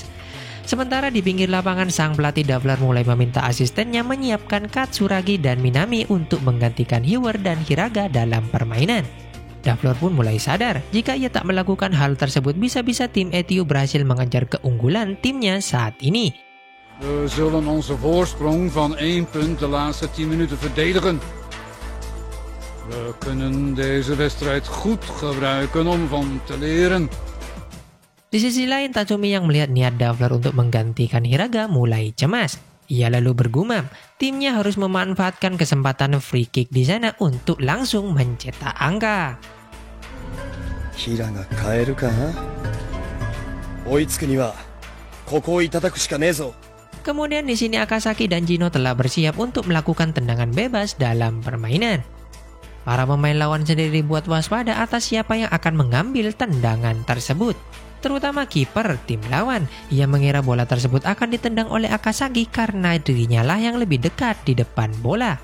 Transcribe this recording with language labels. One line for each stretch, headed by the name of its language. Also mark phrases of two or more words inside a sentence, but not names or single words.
Indonesian: Sementara di pinggir lapangan, sang pelatih Daflar mulai meminta asistennya menyiapkan Katsuragi dan Minami untuk menggantikan Hiwer dan Hiraga dalam permainan. Daflar pun mulai sadar jika ia tak melakukan hal tersebut bisa-bisa tim Etiu berhasil mengejar keunggulan timnya saat ini.
Dutch: We zullen onze voorsprong van 1 punt de laatste 10 minuten verdedigen. We kunnen deze wedstrijd goed gebruiken om van te leren.
Indonesian: Di sisi lain, Tatsumi yang melihat niat Daflar untuk menggantikan Hiraga mulai cemas. Ia lalu bergumam, timnya harus memanfaatkan kesempatan
English: free kick
Indonesian: di sana untuk langsung mencetak angka.
Japanese: Hiraga 変えるか？追いつくにはここいただくしかねえぞ.
Indonesian: Kemudian di sini Akasaki dan Jino telah bersiap untuk melakukan tendangan bebas dalam permainan. Para pemain lawan sendiri dibuat waspada atas siapa yang akan mengambil tendangan tersebut. Terutama kiper tim lawan. Ia mengira bola tersebut akan ditendang oleh Akasaki karena dirinya lah yang lebih dekat di depan bola.